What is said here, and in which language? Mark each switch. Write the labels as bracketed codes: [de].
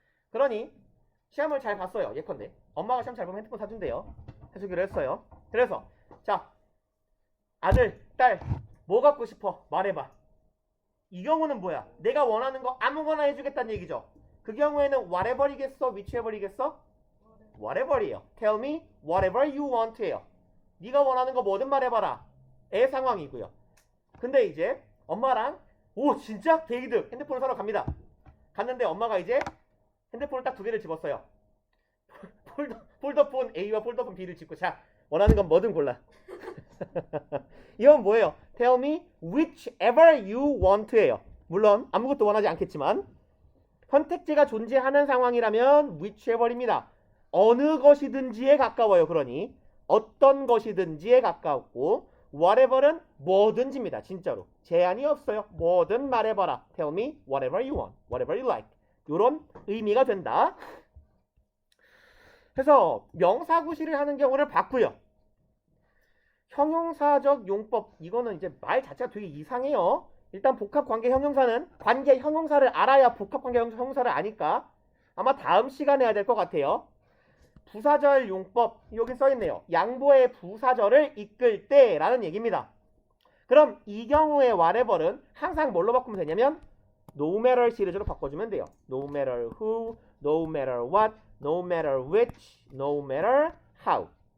[ko] 그러니 시험을 잘 봤어요. 예컨대 엄마가 시험 잘 보면 핸드폰 사준대요. 해주기로 했어요. 그래서 자, 아들, 딸 뭐 갖고 싶어? 말해봐. 이 경우는 뭐야? 내가 원하는 거 아무거나 해주겠다는 얘기죠. 그 경우에는 whatever이겠어? whichever이겠어? whatever이에요. [en] Tell me whatever you want예요. [ko] 네가 원하는 거 뭐든 말해봐라. 의 상황이고요. 근데 이제 엄마랑 오 진짜? 데이드 핸드폰을 사러 갑니다. 갔는데 엄마가 이제 핸드폰을 딱 두 개를 집었어요. 폴더폰 A와 폴더폰 B를 집고 자 원하는 건 뭐든 골라. 이건 뭐예요? [en] Tell me whichever you want예요. [ko] 물론 아무것도 원하지 않겠지만 선택지가 존재하는 상황이라면 whichever입니다. 어느 것이든지에 가까워요. 그러니 어떤 것이든지에 가깝고 whatever는 뭐든지입니다. 진짜로 제한이 없어요. 뭐든 말해봐라. [en] Tell me whatever you want, whatever you like. [ko] 이런 의미가 된다. 그래서 명사구시를 하는 경우를 봤고요. 형용사적 용법, 이거는 이제 말 자체가 되게 이상해요. 일단 복합관계 형용사는 관계 형용사를 알아야 복합관계 형용사를 아니까 아마 다음 시간에 해야 될 것 같아요. 부사절 용법, 여기 써있네요. 양보의 부사절을 이끌 때라는 얘기입니다. 그럼 이 경우의 whatever는 항상 뭘로 바꾸면 되냐면 no matter 시리즈로 바꿔주면 돼요. [en] no matter who, no matter what, no matter which, no matter how.